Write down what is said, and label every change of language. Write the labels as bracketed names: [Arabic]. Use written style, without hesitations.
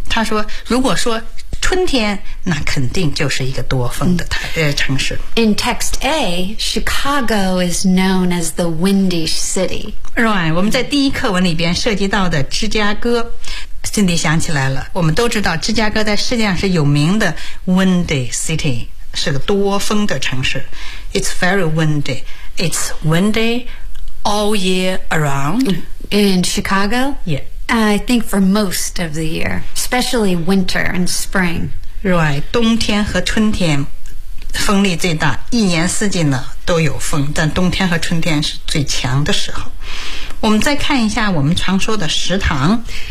[Chinese] 他说如果说春天那肯定就是一个多风的、嗯、城市 [English] In text A Chicago is known as the windy city [Chinese] Right, 我们在第一课文里边涉及到的芝加哥 Cindy 想起来了我们都知道芝加哥在世界上是有名的 Windy City 是个多风的城市 [English] It's very windy It's windy all year around In Chicago? Yeah I think for most of the year Especially winter and spring [Chinese] Right, 冬天和春天风力最大一年四季呢都有风但冬天和春天是最强的时候我们再看一下我们常说的食堂